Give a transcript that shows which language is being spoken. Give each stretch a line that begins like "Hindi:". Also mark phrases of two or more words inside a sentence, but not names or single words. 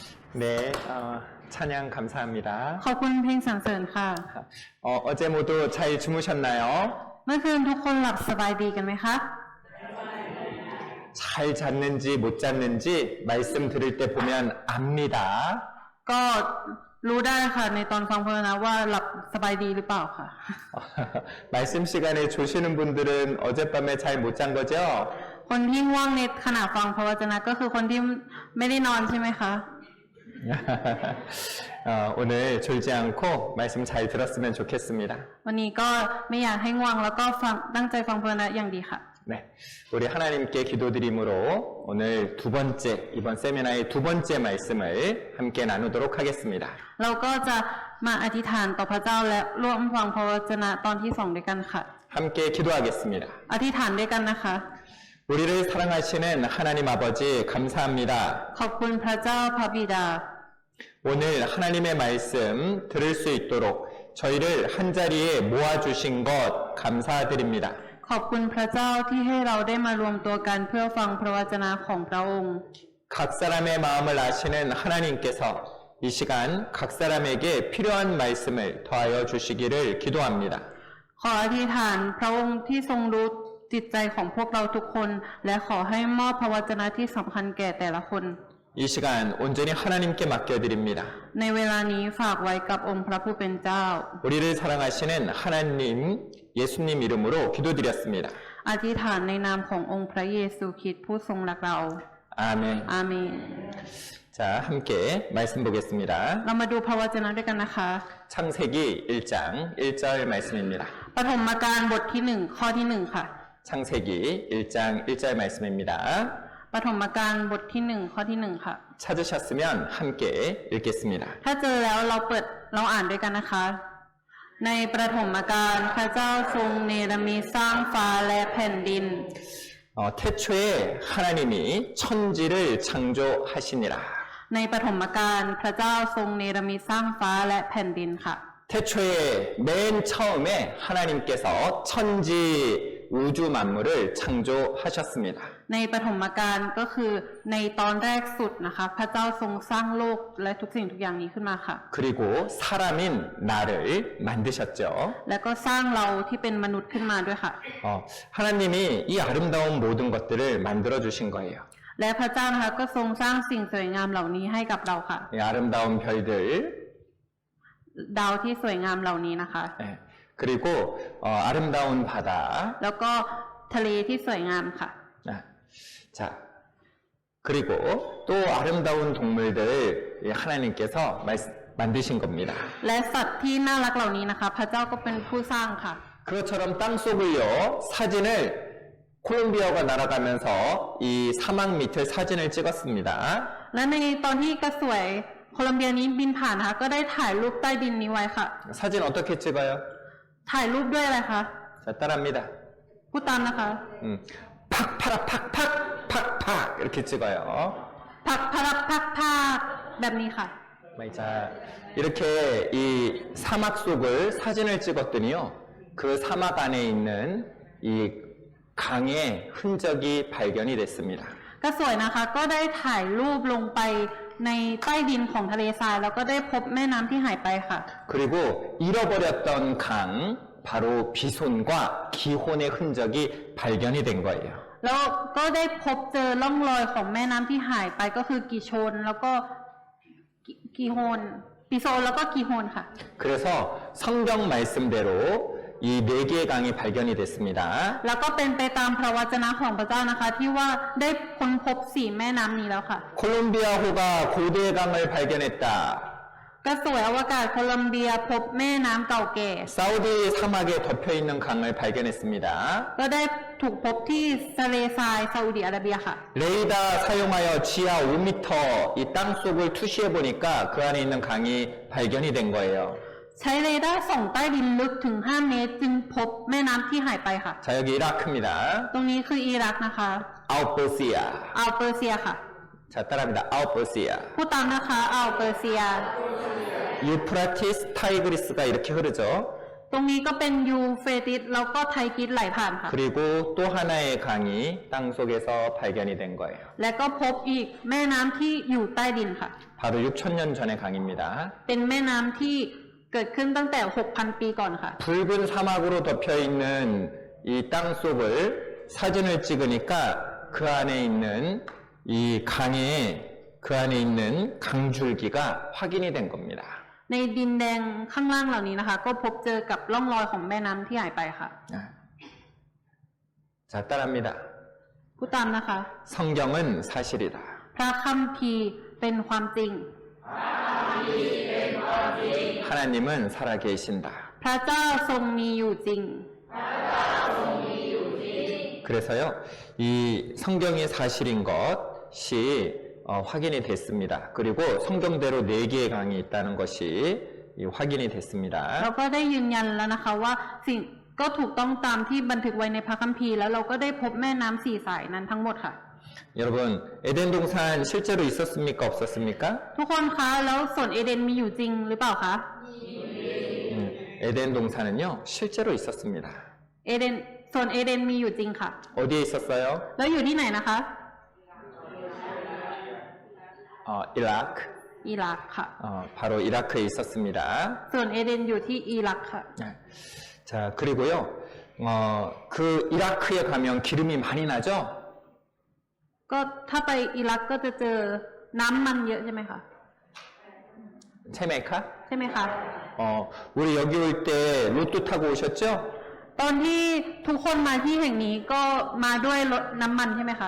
Korean: 네, 찬양 감사합니다.
Thai: ขอบคุณเพลงสรรเสริญค่ะ
Korean: 어제 모두 잘 주무셨나요?
Thai: เมื่อคืนทุกคนหลับสบายดีกันไหมคะ
Korean: 잘 잤는지 못 잤는지 말씀 들을 때 보면 압니다.
Thai: ก็รู้ได้ค่ะในตอนฟังพระวจนะว่าหลับสบายดีหรือเปล่าค่ะ
Korean: 말씀 시간에 조시는 분들은 어젯밤에 잘 못 잔 거죠?
Thai: คนที่ง่วงในขณะฟังพระวจนะก็คือคนที่ไม่ได้นอนใช่ไหมคะ
Korean: 오늘 졸지 않고 말씀 잘 들었으면 좋겠습니다.
Thai: วันนี้ก็ไม่อยากให้ง่วงแล้วก็ฟังตั้งใจฟังพระวจนะอย่างดีค่ะ
Korean: 네, 우리 하나님께 기도드림으로 오늘 이번 세미나의 두 번째 말씀을 함께 나누도록 하겠습니다.
Thai: เราก็จะมาอธิษฐานต่อพระเจ้าและร่วมฟังพระวจนะตอนที่2ด้วยกันค่ะ
Korean: 함께 기도하겠습니다.
Thai: อธิษฐานด้วยกันนะคะ
Korean: 우리를 사랑하시는 하나님 아버지 감사합니다.
Thai: ขอบคุณพระเจ้าพระบิดา
Korean: 오늘 하나님의 말씀 들을 수 있도록 저희를 한자리에 모아주신 것 감사드립니다.
Thai: ขอบคุณพระเจ้าที่ให้เราได้มารวมตัวกันเพื่อฟังพระวจนะของพระองค์
Korean: 각 사람의 마음을 아시는 하나님께서 이 시간 각 사람에게 필요한 말씀을 더하여 주시기를 기도합니다.
Thai: ขออธิษฐานพระองค์ที่ทรงรู้จิตใจของพวกเราทุกคนและขอให้มอบพระวจนะที่สำคัญแก่แต่ละคน
Korean: 이 시간 온전히 하나님께 맡겨드립니다.
Thai: ในเวลานี้ฝากไว้กับองค์พระผู้เป็นเจ้า
Korean: 우리를 사랑하시는 하나님 예수님 이름으로 기도드렸습니다.
Thai: อธิษฐานในนามขององค์พระเยซูคริสต์ผู้ทรงรักเรา
Korean: 아멘.
Thai: อาเมน
Korean: 자, 함께 말씀 보겠습니다.
Thai: เรามาดูพระวจนะด้วยกันนะคะ
Korean: 창세기 1장 1절 말씀입니다.
Thai: ปฐมกาลบทที่1ข้อที่1ค่ะ
Korean: 창세기 1장 1절 말씀입니다.
Thai: ปฐมกาลบทที่1ข้อที่1ค่ะ
Korean: 찾으셨으면 함께 읽겠습니다.
Thai: ถ้าเจอแล้วเราอ่านด้วยกันนะคะ ในปฐมกาลพระเจ้าทรงเนรมิตสร้างฟ้าและแผ่นดิน
Korean: 태초에 하나님이 천지를 창조하시니라.
Thai: ในปฐมกาลพระเจ้าทรงเนรมิตสร้างฟ้าและแผ่นดินค่ะ
Korean: 태초에 맨 처음에 하나님께서 천지 우주 만물을 창조하셨습니다.
Thai: ในปฐมกาลก็คือในตอนแรกสุดนะคะ พระเจ้าทรงสร้างโลกและทุกสิ่งทุกอย่างนี้ขึ้นมาค่ะ
Korean: 그리고 사람인 나를 만드셨죠.
Thai: แล้วก็สร้างเราที่เป็นมนุษย์ขึ้นมาด้วยค่ะ
Korean: 하나님이 이 아름다운 모든 것들을 만들어 주신 거예요.
Thai: และพระเจ้านะคะก็ทรงสร้างสิ่งสวยงามเหล่านี้ให้กับเราค่ะ
Korean: 이 아름다운 별들
Thai: ดาวที่สวยงามเหล่านี้นะคะ
Korean: 그리고 아름다운 바다
Thai: แล้วก็ทะเลที่สวยงามค่ะ
Korean: 자 그리고 또 아름다운 동물들을 하나님께서 만드신 겁니다.
Thai: และสัตว์ที่น่ารักเหล่านี้นะคะ พระเจ้าก็เป็นผู้สร้างค่ะ
Korean: 그것처럼 땅속을요 사진을 콜롬비아가 날아가면서 이 사막 밑을 사진을 찍었습니다.
Thai: และในตอนที่กระสวยโคลัมเบียนี้บินผ่านนะคะก็ได้ถ่ายรูปใต้ดินนี้ไว้ค่ะ
Korean: 사진 어떻게 찍어요?
Thai: ถ่ายรูปด้วยอะไรคะ
Korean: 자 따라합니다.
Thai: พูดตามนะคะ
Korean: 팍파라 팍팍 팍팍 이렇게 찍어요.
Thai: พักพลักพักพากแบบนี้ค่ะ
Korean: 자 이렇게 이 사막 속을 사진을 찍었더니요 그 사막 안에 있는 이 강의 흔적이 발견이 됐습니다.
Thai: กระสวยนะคะก็ได้ถ่ายรูปลงไปในใต้ดินของทะเลทรายแล้วก็ได้พบแม่น้ำที่หายไปค่ะ
Korean: 그리고 잃어버렸던 강 바로 비손과 기혼의 흔적이 발견이 된 거예요.
Thai: แล้วก็ได้พบเจอร่องรอยของแม่น้ำที่หายไปก็คือกิโชนแล้วก็กิโฮนปิโซนแล้วก็กิโฮนค่ะ
Korean: 그래서 성경 말씀대로 이 네 개의 강이 발견이 됐습니다.
Thai: แล้วก็เป็นไปตามพระวจนะของพระเจ้านะคะ ที่ว่าได้ค้นพบ4แม่น้ำนี้แล้วค่ะ
Korean: 콜롬비아호가 고대의 강을 발견했다.
Thai: กระสวยอวกาศโคลัมเบียพบแม่น้ำเก่าแก่
Korean: 사우디 사막에 덮여 있는 강을 발견했습니다.
Thai: ก็ได้ถูกพบที่ทะเลทรายซาอุดิอาระเบียค่ะ
Korean: 레이더 사용하여 지하 5m 이 땅속을 투시해 보니까 그 안에 있는 강이 발견이 된 거예요.
Thai: ใช้เรดาร์ส่องใต้ดินลึกถึง5เมตรจึงพบแม่น้ำที่หายไปค่ะ
Korean: 자 여기 이라크입니다.
Thai: ตรงนี้คืออิรักนะคะ
Korean: 아웃버시아.
Thai: อัลเปอร์เซียค่ะ
Korean: 자 따라합니다. 아웃버시아.
Thai: พูดตามนะคะอัลเปอร์เซีย
Korean: 유프라티스 타이그리스가 이렇게 흐르죠.
Thai: ตรงนี้ก็เป็นยูเฟรติสแล้วก็ไทกริสไหลผ่านค่ะ
Korean: 그리고 또 하나의 강이 땅 속에서 발견이 된 거예요.
Thai: และก็พบอีกแม่น้ำที่อยู่ใต้ดินค่ะ
Korean: 바로 6,000년 전의 강입니다.
Thai: เป็นแม่น้ำที่เกิดขึ้นตั้งแต่ 6,000 ปีก่อนค่ะ
Korean: 붉은 사막으로 덮여 있는 이 땅 속을 사진을 찍으니까 그 안에 있는 이 강에 그 안에 있는 강줄기가 확인이 된 겁니다.
Thai: ในดินแดงข้างล่างเหล่านี้นะคะ ก็พบเจอกับร่องรอยของแม่น้ำที่หายไปค่ะ
Korean: 자, 따라합니다.
Thai: ผู้ตามนะคะ
Korean: 성경은 사실이다.
Thai: พระคัมภีร์เป็นความจริง
Korean: 하나님은 살아계신다.
Thai: พระเจ้าทรงมีอยู่จริง
Korean: 그래서요, 이 성경이 사실인 것이 확인이 됐습니다. 그리고 성경대로 4개의 강이 있다는 것이 확인이 됐습니다.
Thai: เราก็ได้ยืนยันแล้วนะคะว่าสิ่งก็ถูกต้องตามที่บันทึกไว้ในพระคัมภีร์แล้วเราก็ได้พบแม่น้ำ4 สายนั้นทั้งหมดค่ะ
Korean: 여러분, 에덴 동산 실제로 있었습니까? 없었습니까?
Thai: ทุกคนคะแล้วสวนเอเดนมีอยู่จริงหรือเปล่าคะ
Korean: 에덴 동산은요, 실제로 있었습니다.
Thai: เอเดนสวนเอเดนมีอยู่จริงค่ะ
Korean: 어디에 있었어요?
Thai: แล้วอยู่ที่ไหนนะคะ
Korean: 이라크.
Thai: อิรักค่ะ
Korean: 바로 이라크에 있었습니다.
Thai: ส่วนเอเดนอยู่ที่อิรักค่ะ
Korean: 자, 그리고요, 그 이라크에 가면 기름이 많이 나죠?
Thai: ก็ถ้าไปอิรักก็จะเจอน้ำมันเยอะใช่ไหมคะ 체메카? ใช่ไหมคะ
Korean: 우리 여기 올 때 로또 타고 오셨죠?
Thai: ตอนที่ทุกคนมาที่แห่งนี้ก็มาด้วยรถน้ำมันใช่ไหมคะ